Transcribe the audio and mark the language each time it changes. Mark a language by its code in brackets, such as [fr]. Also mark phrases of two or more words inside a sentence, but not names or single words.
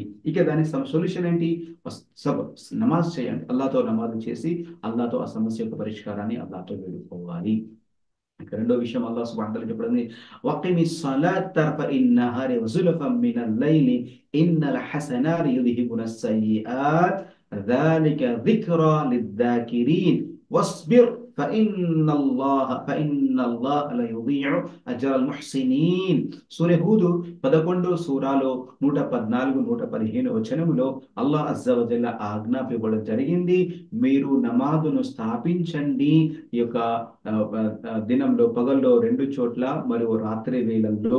[te] ఇక దానికి సొల్యూషన్ ఏంటి, నమాజ్ చేయండి, అల్లాహ్తో నమాజ్ చేసి అల్లాహ్తో ఆ సమస్య యొక్క పరిష్కారాన్ని అల్లాహ్తో వేడుకోవాలి. ఇక రెండో విషయం [ar] الله سبحانه وتعالى చెప్పడం, وأقم الصلاة طرفي النهار وزلفا من الليل إن الحسنات يذهبن السيئات ذلك ذكرى للذاكرين واصبر فإن الله لا يضيع أجر المحسنين. [te] సూర హూదు 11 సూరాలో 114, 115 వచనములో [ar] الله عز وجل [te] ఆజ్ఞాపించడం జరిగింది. మీరు నమాజును స్థాపించండి ఈ యొక్క దినంలో, పగల్లో 2 చోట్ల మరియు రాత్రి వేళల్లో.